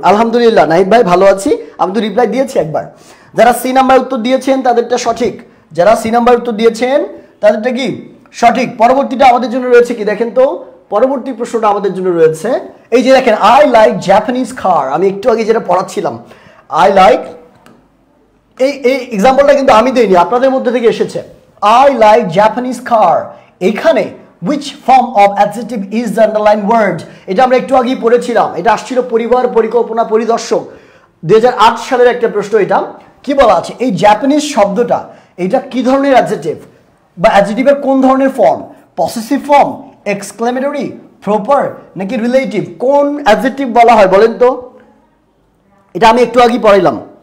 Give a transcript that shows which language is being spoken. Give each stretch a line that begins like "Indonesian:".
Bangla: আলহামদুলিল্লাহ নাহিদ ভাই ভালো আছি, আমি তো রিপ্লাই দিয়েছি একবার। যারা সি নাম্বার উত্তর দিয়েছেন তাদেরটা সঠিক, যারা সি নাম্বার উত্তর দিয়েছেন তাদেরটা কি সঠিক। পরবর্তীটা আমাদের জন্য রয়েছে কি দেখেন তো, পরবর্তী প্রশ্নটা আমাদের জন্য রয়েছে এই যে দেখেন,
English: I like Japanese car.
Bangla: আমি একটু আগে যেটা পড়াচ্ছিলাম,
English: I like,
Bangla: এই এক্সাম্পলটা কিন্তু আমি দেইনি, আপনাদের মধ্যে থেকে এসেছে।
English: I like Japanese car,
Bangla: এখানে
English: which form of adjective is the underlined word?
Bangla: এটা আমরা একটু আগেই পড়েছিলাম, এটা আসছিল পরিবার পরিকল্পনা পরিদর্শক 2008 সালের একটা প্রশ্ন। এটা কি বলা আছে, এই জাপানিজ শব্দটা এটা কি ধরনের অ্যাডজেক্টিভ বা অ্যাডজেক্টিভের কোন ধরনের form, possessive form, exclamatory, proper নাকি রিলেটিভ, কোন অ্যাডজেক্টিভ বলা হয় বলেন তো? এটা আমি একটু আগেই পড়াইলাম।